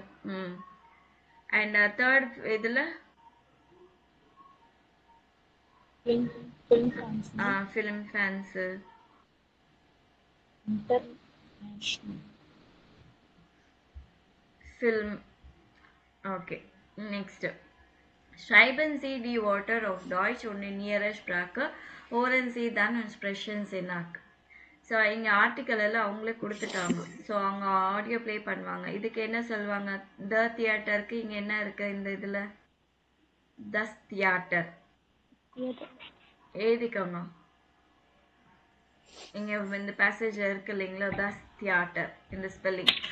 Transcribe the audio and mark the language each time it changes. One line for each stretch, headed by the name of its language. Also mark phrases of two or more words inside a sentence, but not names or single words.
Tamil: அண்ட் தேர்ட் இதுல
English: film fans, film. Okay, next.
German: Schreiben Sie die Wörter auf Deutsch und in Ihrer Sprache. Hören Sie dann Expressions nach.
Tamil: ஸோ இங்கே ஆர்டிக்கல் எல்லாம் அவங்களே கொடுத்துட்டாங்க. ஸோ அவங்க ஆடியோ ப்ளே பண்ணுவாங்க. இதுக்கு என்ன சொல்லுவாங்க?
English: the theater
Tamil: இங்கே என்ன இருக்கு? இந்த இதில்
German: Das Theater.
Tamil: எழுதிக்கோங்க. இங்க இந்த பேசேஜ் இருக்கு இல்லைங்களா,
German: Das Theater
Tamil: இந்த ஸ்பெல்லிங்.